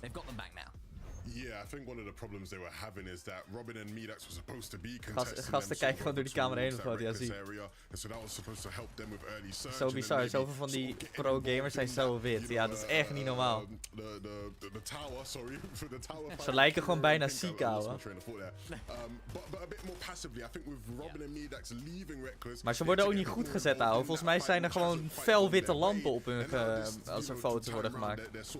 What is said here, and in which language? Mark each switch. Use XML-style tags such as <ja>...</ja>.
<en>They've got them back now. Yeah, I think one of the problems they were having is that Robin and Medax were supposed to be contesting</en> <nl>gasten kijken gewoon door die camera heen of wat, ja, zie.</nl> <en>So that was supposed to help them with early surge.</en> <nl>Zo bizar, zoveel van die pro-gamers zijn zo wit. Ja, dat is echt niet normaal.</nl> <en>The tower, sorry, for the tower.</en> <nl>Ze lijken gewoon bijna ziek, ouwe.</nl> <en>But a bit more passively, I think with Robin and Medax leaving Reckless.</en> <nl>Maar ze worden ook niet goed gezet, ouwe. Volgens mij zijn er gewoon fel witte lampen op hun als er foto's worden gemaakt.</nl>